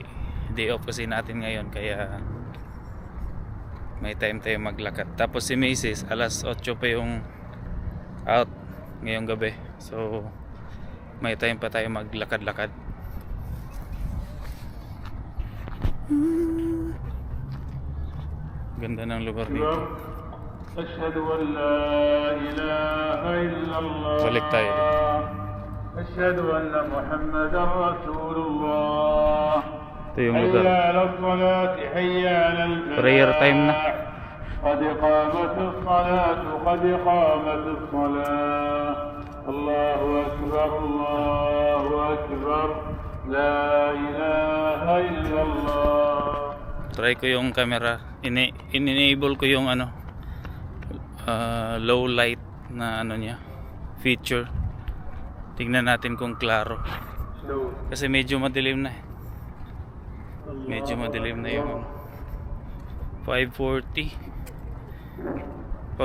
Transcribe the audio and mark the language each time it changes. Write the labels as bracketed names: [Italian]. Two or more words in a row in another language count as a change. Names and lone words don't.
[English] Day off [Filipino] kasi natin ngayon kaya may time tayo maglakad. Tapos si Macy's alas 8 pa yung out ngayong gabi. So may time pa tayo maglakad-lakad. Ganda ng lugar dito. [Arabic] أشهد أن لا إله إلا الله [Filipino] Balik tayo dito. [Arabic] أشهد أن محمدا رسول الله [Filipino] Ito yung حي lugar. [Arabic] على الصلاة حي على الفلاح [English] Prayer time [Filipino] na. [Arabic] قد قامت الصلاة قد قامت الصلاة الله أكبر لا إله إلا الله. [Filipino] Try ko yung camera. In-enable ko yung ano [English] low light [Filipino] na ano niya feature. Tingnan natin kung klaro. Kasi medyo madilim na. Medyo madilim na yung 540.